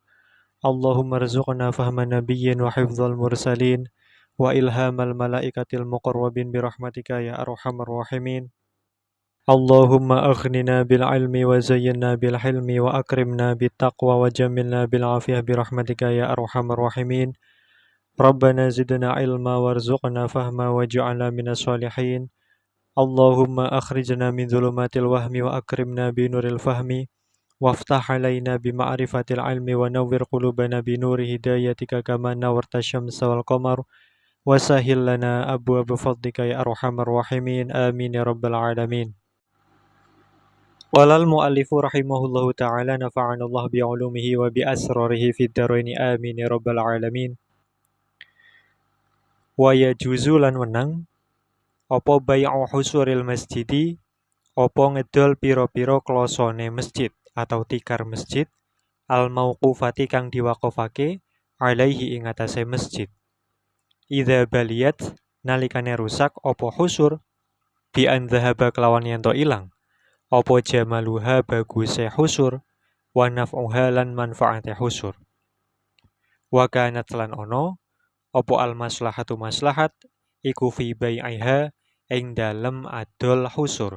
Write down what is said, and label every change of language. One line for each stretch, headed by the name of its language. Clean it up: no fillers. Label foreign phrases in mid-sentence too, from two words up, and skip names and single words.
Arabic: اللهم ارزقنا فهم النبيين وحفظ المرسلين وإلهام الملائكة المقربين برحمتك يا أرحم الراحمين. اللهم أغننا بالعلم وزيّنا بالحلم وأكرمنا بالتقوى وجمّلنا بالعافية برحمتك يا أرحم الراحمين. ربنا زدنا علما وارزقنا فهما واجعلنا من الصالحين. اللهم أخرجنا من ظلمات الوهم وأكرمنا بنور الفهم وافتح علينا بمعرفة العلم ونوّر قلوبنا بنور هدايتك كما نوّرت الشمس والقمر وسهّل لنا أبواب فضلك يا أرحم الراحمين آمين يا رب العالمين. قال المؤلف رحمه الله تعالى نفعنا الله بعلومه وبأسراره في الدارين آمين يا رب العالمين. ويجوز
Javanese: lan wenang apa
Arabic: بيع حصر المسجد,
Javanese: apa ngedol piro-piro klosone masjid atau tikar masjid,
Arabic: الموقوفة
Javanese: kang diwakofake alaihi ing atase masjid.
Arabic: إذا بليت
Javanese: nalikane rusak apa husur
Arabic: بأن ذهب
Javanese: kelawan yen to ilang, apa jamaluha baguse husur
Arabic: ونفعها
Javanese: lan manfaate husur.
Arabic: وكانت
Javanese: lan ono apa
Arabic: المصلحة
Javanese: maslahat iku
Arabic: في بيعها
Javanese: ing dalem adol husur.